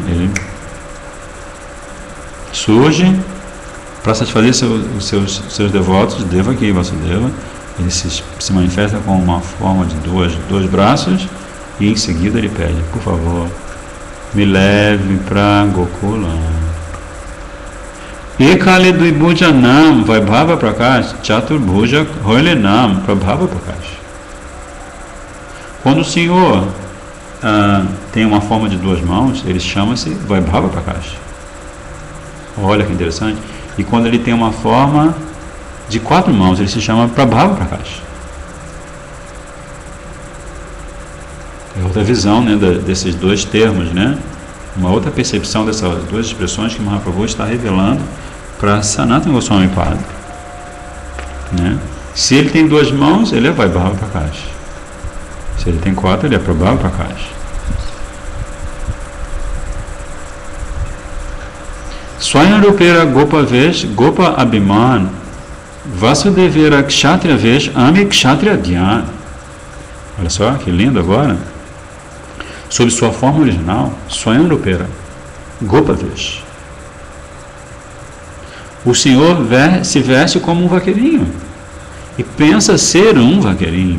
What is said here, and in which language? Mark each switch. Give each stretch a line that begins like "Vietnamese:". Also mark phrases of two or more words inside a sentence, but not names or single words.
Portuguese: Ele surge para satisfazer os seus devotos, Devaki e Vasudeva. Ele se manifesta com uma forma de 2 braços e em seguida ele pede: por favor, me leve para Gokula.
Bangla: একালে দ্বিভুজ নাম বৈভব প্রকাশ চতুর্ভুজ হইলে নাম প্রভব প্রকাশ.
Portuguese: Quando o Senhor tem uma forma de 2 mãos, ele chama-se Vaibhava Prakash. Olha que interessante. E quando ele tem uma forma de 4 mãos, ele se chama Prabhava Prakash. É outra visão, né, desses 2 termos, né? Uma outra percepção dessas 2 expressões que Mahaprabhu está revelando para Sanatana Goswami Pada, né? Se ele tem 2 mãos, ele é Vaibhava Prakash. Se ele tem 4, ele é Prabhava Prakash.
Bangla: স্বয়ং রূপের গোপ বেশ গোপ অভিমান বাসুদেবের ক্ষত্রিয় বেশ আমি ক্ষত্রিয় ধ্যান.
Portuguese: Olha só que lindo agora. Sob sua forma original,
Bangla: স্বয়ংরূপের গোপ বেশ.
Portuguese: O Senhor se veste como um vaqueirinho e pensa ser um vaqueirinho.